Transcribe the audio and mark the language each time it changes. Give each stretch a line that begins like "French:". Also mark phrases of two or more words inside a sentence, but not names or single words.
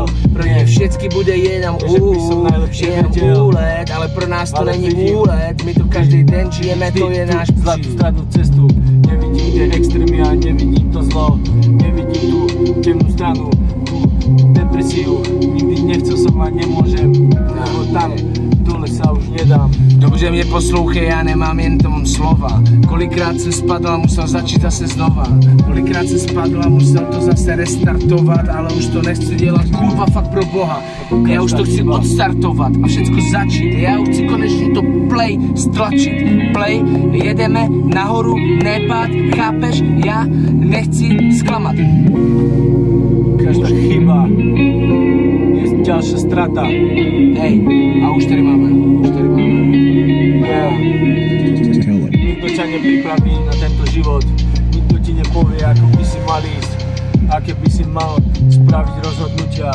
Czech: Pro ně všetky bude jenom úlet, ale pro nás to není úlet, my tu každý den žijeme, to je náš
Slovak: zlatú stradnú cestu. Nevidím tie extrémy a nevidím to zlo. Nevidím tú temnú stranu, tú depresiu. Nikdy nechcel som a nemôžem, lebo tam dole sa už nedám.
Czech: Dobře mě poslouchej, já nemám jen tomu slova. Kolikrát jsem spadl a musel začít zase znova. Kolikrát jsem spadl a musel to zase restartovat, ale už to nechci dělat, kurva, fakt pro boha. Já už to chci odstartovat a všecko začít. Já už chci konečně to play stlačit. Play, jedeme nahoru, nepad, chápeš? Já nechci zklamat.
Slovak: Každá chyba je ďalšia strata.
Czech: Hej, a už tady máme.
Slovak: Nikto ťa nepripraví na tento život. Nikto ti nepovie, ako by si mal ísť, aké by si mal spraviť rozhodnutia.